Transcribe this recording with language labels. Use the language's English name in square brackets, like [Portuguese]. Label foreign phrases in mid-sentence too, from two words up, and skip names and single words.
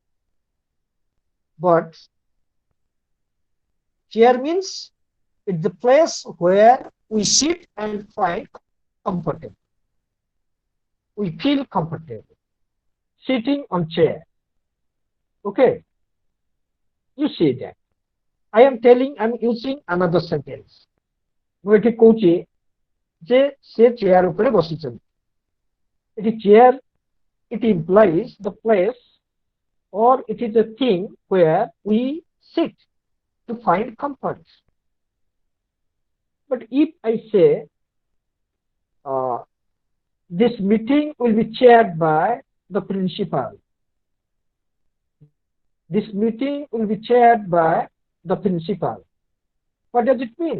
[English] But chair means it's the place where we sit and find comfortable. We feel comfortable sitting on chair. Okay, you see that. I'm using another sentence. [Odia] ମୁଁ ଏଠି କହୁଛି ଯେ ସେ ଚେୟାର ଉପରେ ବସିଛନ୍ତି. [English] ଏଠି chair, it implies the place or it is a thing where we sit to find comfort. But if I say this meeting will be chaired by the principal, this meeting will be chaired by the principal, what does it mean?